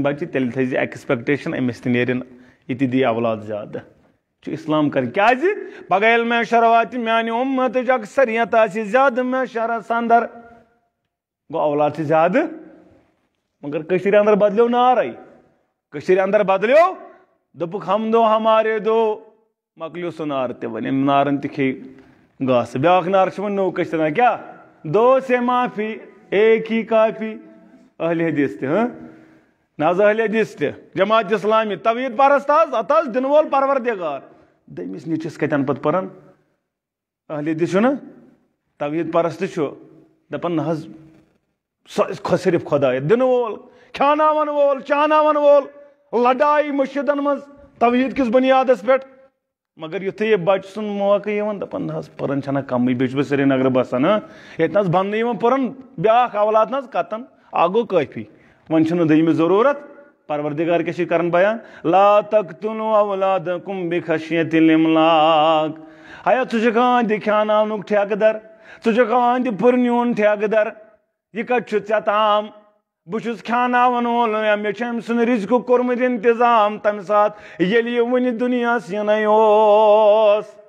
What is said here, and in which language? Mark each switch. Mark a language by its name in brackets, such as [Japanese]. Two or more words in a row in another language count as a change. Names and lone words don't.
[Kashmiri] بچہِ تیٚلہِ تھٲیزِ ایکسپیکٹیشن أمِس تہِ نیرن یہِ تہِ دی اولاد زیادٕ چھُ اسلام کرِ کیازِ پگہہ ییٚلہِ معاشر واتہِ میانہِ اُمتٕچ اکثریت آسہِ زیادٕ معاشرس اندر گوٚو اولاد چھِ زیادٕ مگر کٔشیٖرِ اندر بدلیو نارے کٔشیٖرِ اندر بدلیو دوٚپُکھ [Urdu] ہم دو ہمارے دو [Kashmiri] مۄکلیو سُہ نار تہِ وۄنۍ أمۍ نارن تہِ کھیٚیہِ گاسہٕ بیاکھ نار چھِ وۄنۍ نوٚو کٔشیٖرِ منٛز کیاہ [Urdu] دو سے معافی ایک ہی کافی [Kashmiri] اہل حدیث تہِ نہ حظ اہل حدیث تہِ جماعت اسلامی توحیٖد پرست حظ اتھ حظ دِنہٕ وول پروردگار دٔیمِس نیچوِس کتٮ۪ن پتہٕ پران اہل حدیث چھُنہ توحیٖد پرست چھُ دپان نہ حظ سۄ صرف خۄدایت دِنہٕ وول کھیاناون وول چاناون وول لڑایہِ مسجدن منٛز توحیٖد کِس بنیادس پٮ۪ٹھ مگر یُتھُے یہِ بچہِ سُنٛد موقعہٕ یِوان دپان نہ حظ پران چھنہ کمٕے بیٚیہِ چھُس بہٕ سرینگر بسان ییٚتہِ نہ حظ بننہٕ یِوان پران بیاکھ اولاد نہ حظ کتن اکھ گوٚو کٲفی وۄنۍ چھُنہٕ دوٚیمِس ضروٗرت پروردگار کیاہ چھُ کران بیان [Arabic] لا تقتلوا اولادکم بخشیۃ الاملاق [Kashmiri] ہیا ژٕ چھُکھ أہنٛدِ کھیاناونُک ٹھیکہٕ در ژٕ چھُکھ أہنٛدِ پھٕرنیُن ٹھیکہٕ در یہِ کتہِ چھُ ژےٚ تام بہٕ چھُس کھیاناون وول مےٚ چھُ أمۍ سُنٛد رِزقُک کوٚرمُت انتظام تمہِ ساتہٕ ییٚلہِ یہِ وُنہِ دُنیاہس یِنٕے اوس